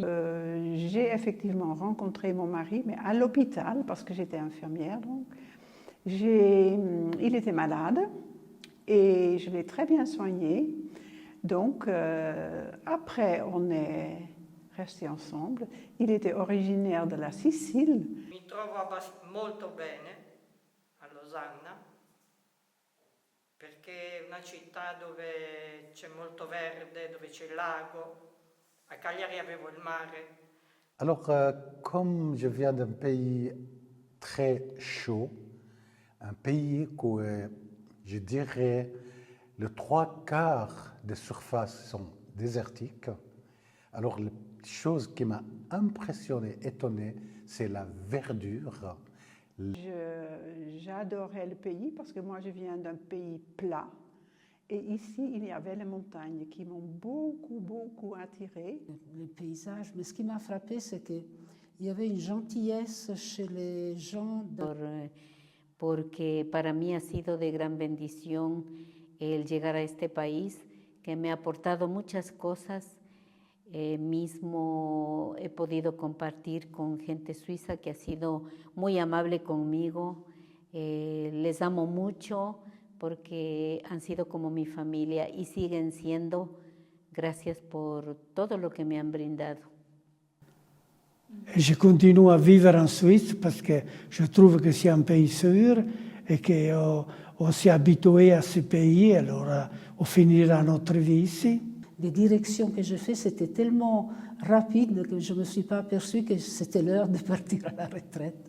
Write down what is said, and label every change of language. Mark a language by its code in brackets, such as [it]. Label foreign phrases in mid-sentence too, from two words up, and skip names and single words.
[fr] J'ai effectivement rencontré mon mari, mais à l'hôpital, parce que j'étais infirmière, donc. Il était malade et je l'ai très bien soigné. Donc, après, on est restés ensemble. Il était originaire de la Sicile. [it] Mi trovo molto bene a Losanna perché è una città dove c'è molto verde, dove c'è il lago. A Cagliari avevo il mare. [fr] Alors, comme je viens d'un pays très chaud, un pays où, je dirais, les 3/4 des surfaces sont désertiques. Alors, la chose qui m'a impressionné, étonné, c'est la verdure. J'adorais le pays parce que moi, je viens d'un pays plat. Et ici, il y avait les montagnes qui m'ont beaucoup, beaucoup attirée. Les paysages, mais ce qui m'a frappé, c'est qu'il y avait une gentillesse chez les gens. [es] Porque para mí ha sido de gran bendición el llegar a este país, que me ha aportado muchas cosas Mismo he podido compartir con gente suiza que ha sido muy amable conmigo. Les amo mucho porque han sido como mi familia y siguen siendo. Gracias por todo lo que me han brindado. [fr] Je continue à vivre en Suisse parce que je trouve que c'est un pays sûr et qu'on s'est habitué à ce pays, alors on finira notre vie ici. Les directions que je fais, c'était tellement rapide que je ne me suis pas aperçue que c'était l'heure de partir à la retraite.